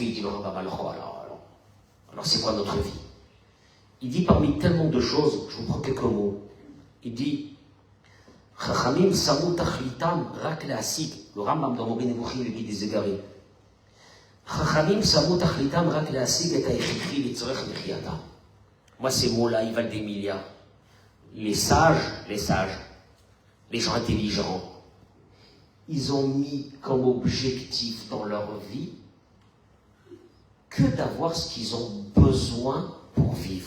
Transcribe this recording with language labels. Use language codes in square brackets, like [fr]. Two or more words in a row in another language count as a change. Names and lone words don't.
[fr] Il dit le Rambam, alors c'est quoi notre vie? Il dit parmi tellement de choses, je vous prends quelques mots. Il dit [he] חכמים שמו תכליתם רק להשיג. [fr] Le Rambam dans Moreh Nevuchim, le guide des égarés. [he] חכמים שמו תכליתם רק להשיג את ההכרחי לצורך מחייתם. [fr] Moi, ces mots-là, ils valent des milliards. Les sages, les gens intelligents, ils ont mis comme objectif dans leur vie que d'avoir ce qu'ils ont besoin pour vivre.